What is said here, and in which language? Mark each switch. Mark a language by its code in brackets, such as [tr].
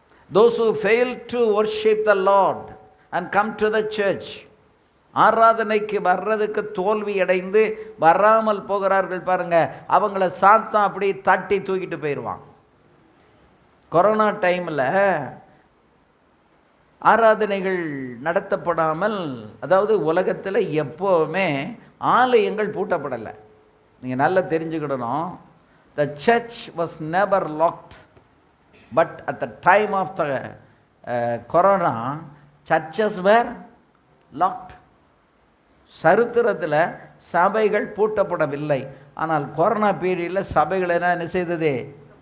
[en] Those who fail to worship the Lord and come to the church, [ta] ஆராதனைக்கு வர்றதுக்கு தோல்வி அடைந்து வராமல் போகிறார்கள் பாருங்க, அவங்கள சாத்தான் அப்படி தட்டி தூக்கிட்டு போயிடுவான். கொரோனா டைமில் ஆராதனைகள் நடத்தப்படாமல், அதாவது உலகத்தில் எப்போவுமே ஆலயங்கள் பூட்டப்படலை. நீங்கள் நல்லா தெரிஞ்சுக்கிடணும். [en] The church was never locked, but at the time of the corona, churches were locked. [ta] சரித்திரத்தில் சபைகள் பூட்டப்படவில்லை. ஆனால் கொரோனா பீரியடில் சபைகள் என்ன செய்தது?